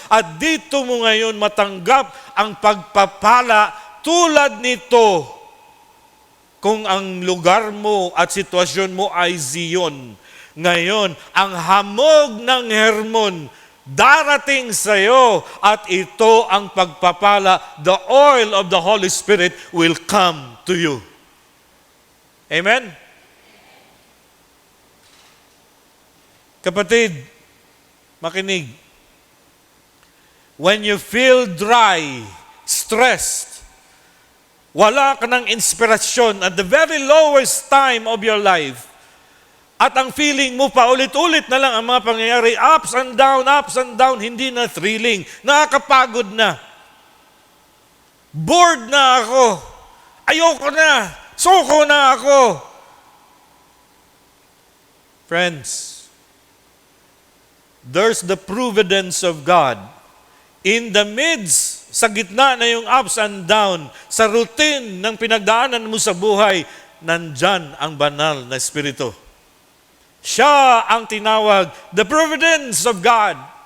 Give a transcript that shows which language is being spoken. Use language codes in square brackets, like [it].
[tl] At dito mo ngayon matanggap ang pagpapala tulad nito. Kung ang lugar mo at sitwasyon mo ay Zion, ngayon, ang hamog ng Hermon darating sa iyo, at ito ang pagpapala. [en] The oil of the Holy Spirit will come to you. Amen? [tl] Kapatid, makinig. [en] When you feel dry, stressed, [tl] wala ka ng inspirasyon [en] at the very lowest time of your life, [tl] at ang feeling mo pa ulit-ulit na lang ang mga pangyayari, [en] ups and down, [tl] hindi na thrilling, nakakapagod na. Bored na ako. Ayoko na. Suko na ako. [en] Friends, there's the providence of God. In the midst, [tl] sa gitna na yung [en] ups and down, [tl] sa routine ng pinagdaanan mo sa buhay, nandyan ang banal na Espiritu. Siya ang tinawag, [en] the providence of God.